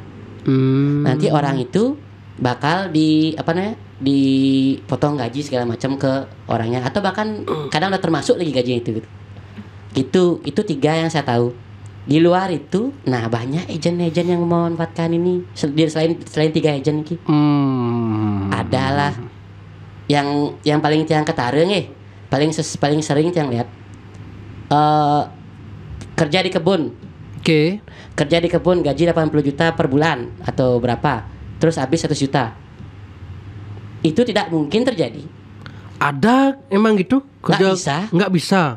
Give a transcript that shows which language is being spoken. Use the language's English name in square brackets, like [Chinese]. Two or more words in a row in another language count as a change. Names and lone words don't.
[Indonesian] Nanti orang itu bakal dipotong gaji segala macam ke orangnya, atau bahkan kadang udah termasuk lagi gajinya itu gitu. Itu 3 yang saya tahu. Di luar itu, nah banyak agen-agen yang memanfaatkan ini. Selain 3 agen ini, adalah yang paling tiang ketareng paling sering tiang lihat kerja di kebun. Kerja di kebun gaji 80 juta per bulan atau berapa, terus habis 100 juta. Itu tidak mungkin terjadi. Ada emang gitu? Nggak bisa.